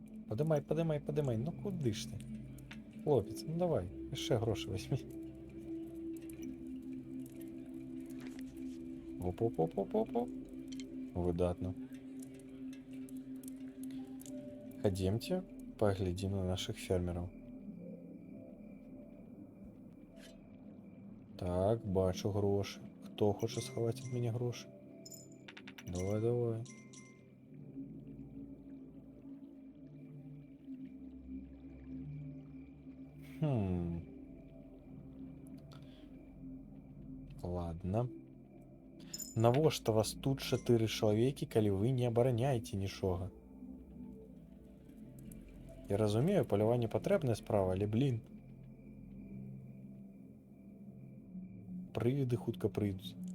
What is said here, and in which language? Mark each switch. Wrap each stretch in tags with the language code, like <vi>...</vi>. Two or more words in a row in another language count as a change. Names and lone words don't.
<uk>Подимай, подимай, подимай. Ну куди ж ти? Хлопець, ну давай, ще гроші візьми. Оп-оп-оп-оп-оп.</uk> <be>Выдатно.</be> <uk>Ходімте, поглядим на наших фермерів. Так, бачу гроші. Хто хоче сховати від мене гроші? Давай, давай. Хм. Ладно.</uk> <be>Навошта вас тут 4 чалавекі, калі вы не абараняеце нічога? Я разумею, паляванне патрэбная справа, але блин. Прывіды хутка прыйдуць.</be>